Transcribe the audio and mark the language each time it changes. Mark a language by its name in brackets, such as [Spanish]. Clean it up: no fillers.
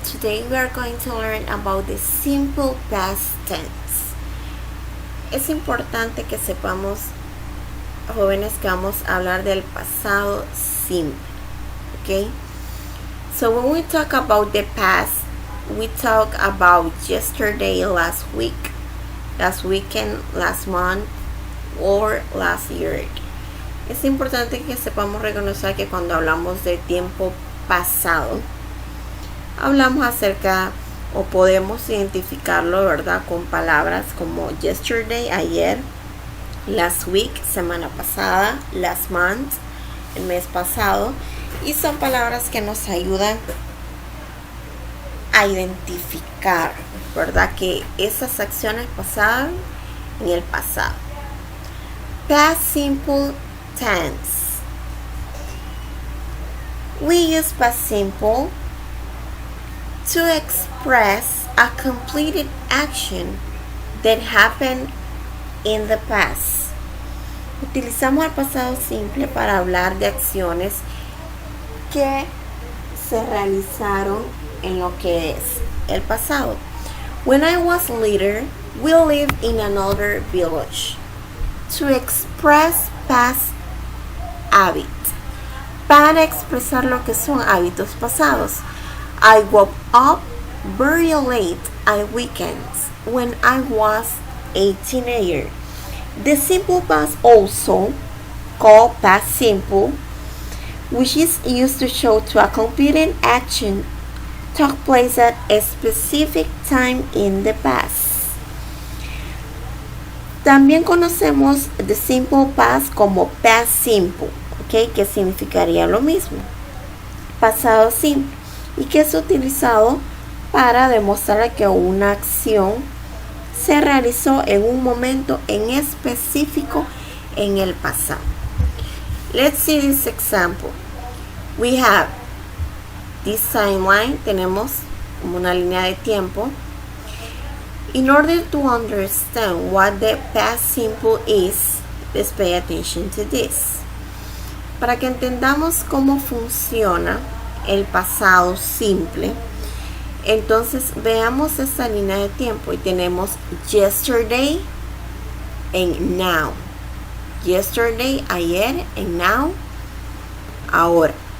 [English] Today we are going to learn about the simple past tense. [Spanish] Es importante que sepamos, jóvenes, que vamos a hablar del pasado simple. [English] Okay? So when we talk about the past, we talk about yesterday, last week, last weekend, last month, or last year. [Spanish] Es importante que sepamos reconocer que cuando hablamos de tiempo pasado, hablamos acerca o podemos identificarlo, ¿verdad?, con palabras como yesterday, ayer, [English] last week, [Spanish] semana pasada, [English] last month, [Spanish] el mes pasado, y son palabras que nos ayudan a identificar, ¿verdad?, que esas acciones pasaron en el pasado. [English] Past simple tense. We use past simple to express a completed action that happened in the past. [Spanish] Utilizamos el pasado simple para hablar de acciones que se realizaron en lo que es el pasado. [English] When I was little, we lived in another village. To express past habits. [Spanish] Para expresar lo que son hábitos pasados. [English] I woke up very late at weekends when I was a teenager. The simple past, also called past simple, which is used to show to a completed action took place at a specific time in the past. [Spanish] También conocemos [English] the simple past [Spanish] como [English] past simple, [Spanish] ¿ok?, que significaría lo mismo, pasado simple, y que es utilizado para demostrar que una acción se realizó en un momento en específico en el pasado. [English] Let's see this example. We have this timeline, [Spanish] tenemos como una línea de tiempo. [English] In order to understand what the past simple is, let's pay attention to this. [Spanish] Para que entendamos cómo funciona el pasado simple, entonces veamos esta línea de tiempo y tenemos [English] yesterday and now. Yesterday, ayer, and now, ahora.